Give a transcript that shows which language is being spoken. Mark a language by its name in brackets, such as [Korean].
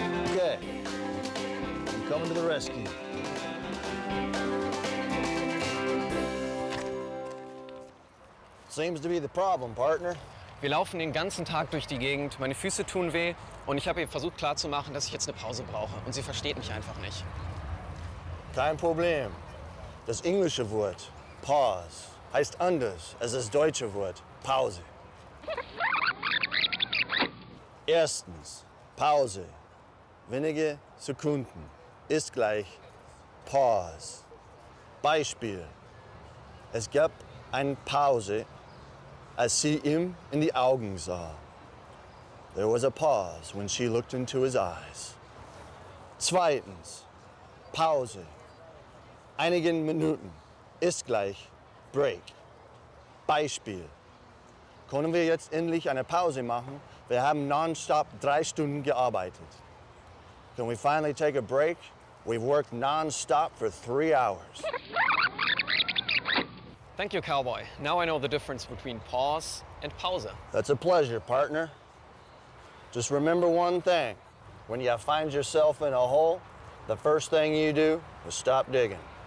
[English] Okay, I'm coming to the rescue. Seems to be the problem, partner. [German] Wir laufen den ganzen Tag durch die Gegend, meine Füße tun weh und ich habe ihr versucht klarzumachen, dass ich jetzt eine Pause brauche. Und sie versteht mich einfach nicht. Kein Problem. Das englische Wort Pause heißt anders als das deutsche Wort Pause. Erstens, Pause. Wenige Sekunden ist gleich Pause. Beispiel. Es gab eine Pause, als sie ihm in die Augen sah. [English] There was a pause when she looked into his eyes. [German] Zweitens, Pause. Einigen Minuten ist gleich Break. Beispiel. Können wir jetzt endlich eine Pause machen? Wir haben nonstop 3 Stunden gearbeitet. [English] Can we finally take a break? We've worked nonstop for 3 hours. Thank you, cowboy. Now I know the difference between pause and Pause. That's a pleasure, partner. Just remember one thing. When you find yourself in a hole, the first thing you do is stop digging.